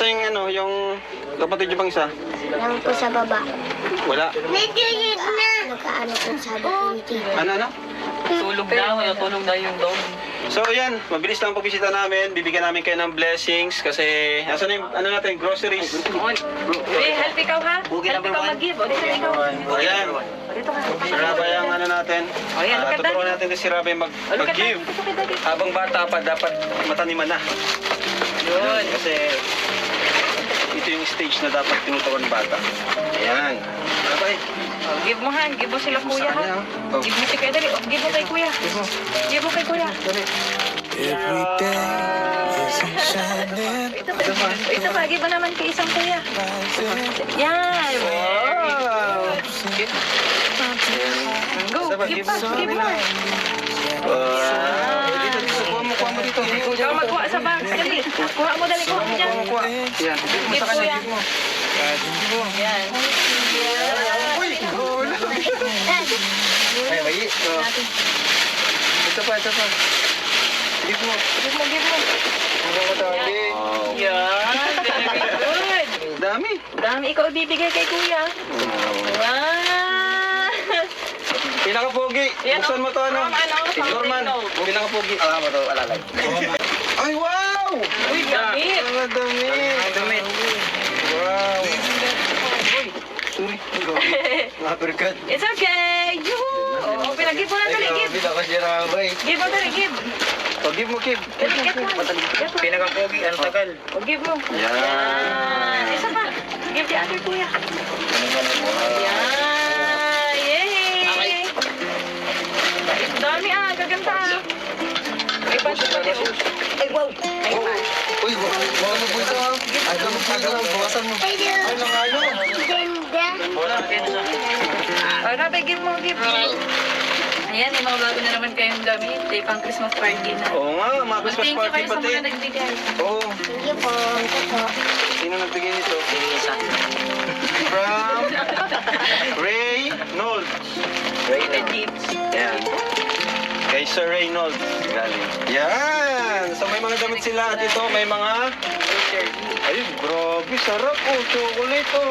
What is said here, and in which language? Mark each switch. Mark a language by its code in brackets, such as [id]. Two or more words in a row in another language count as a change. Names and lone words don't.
[tl] Asa yung ano, yung kapatid niyo pang isa? Lang po sa baba. Wala. Medyo yun na. Nakaano po sabi ko ni Tito. Ano? Tulog daw yung dog. So yan, mabilis lang ang pagbisita namin. Bibigyan namin kayo ng blessings kasi asan yung ano natin, groceries. Baby, help ikaw ha? Help ikaw mag-give. O, dito ikaw. Ayan, O, dito ka. si Rabay ang ano natin. Oh, yan, [en] look at [tl] Tuturuan [en] that. [tl] natin din si Rabay mag-give. Habang bata pa, dapat mataniman na. Yun. Kasi ito yung stage na dapat tinuturuan ng bata. Ayan. Rabay. Oh, give mo ha. Give mo sila kuya ha. Oh. Give mo si kuya. Dali. Oh, give mo kay kuya. Give mo kay kuya. [en] Every day isn't shining, [tl] Ito pa. Give mo naman kay isang kuya. [en] rising. [tl] Yan. Wow! Go. Give pa. Give mo. Wow! Dito, dito. Kuha mo dito. Ikaw magkuha sa box. Dali. Kuha mo dali. Kuha mo dyan. Kuha. Yan. Give mo Give sa kanya. kuya. Give mo. Yan. Uy! Gula! Ay, may Ito pa, ito pa. Give mo. Give mo. Give mo. Hanggang madami. [en] Yan. Very good. [tl] Dami. Dami ikaw ibibigay kay kuya. Wow. Pinaka-pogi. Yan, Buksan mo to, ano? from ano? From Norman. Ringo. Pinaka-pogi. Alam mo to, alalay. Ay, wow! Uy, damit. Ang dami. Wow. Sorry. Uppercut. [en] It's okay. [tl] Yoo. Oh, pinag-give mo na dali. Give. Ako si Rabay. Give mo dali. Give. Oh, give mo, Kib. [en] Dali, get one. Get one. [tl] Pinaka-pogi, ang tagal. Oh, give mo. Yan. Yan. Isa pa. [en] Give the other kuya. Yan. [tl] Yay. Dami ah. Gaganda ah. May pansin pa din. Ay, wow! Ay, pa. Uy, wala mo po ito. Ay, kamo po ito. Bawasan mo. Ay, ganda. Wala, kaya na Oh, Rabe, give mo. Give. Ayan, may mga bago na naman kayong damit. Day pang [en] Christmas party [tl] na. Oo nga, mga Christmas [en] Thank you [tl] party kayo sa pati. mga nagbigay. Oo. [en] Thank you [tl] po. Ito po. Sino nagbigay nito? From Ray Knowles. Legit. Yan. Kay Sir Reynolds. Galing. Yan! So may mga damit sila at ito may mga... Ay, grabe, sarap oh. Chocolate oh.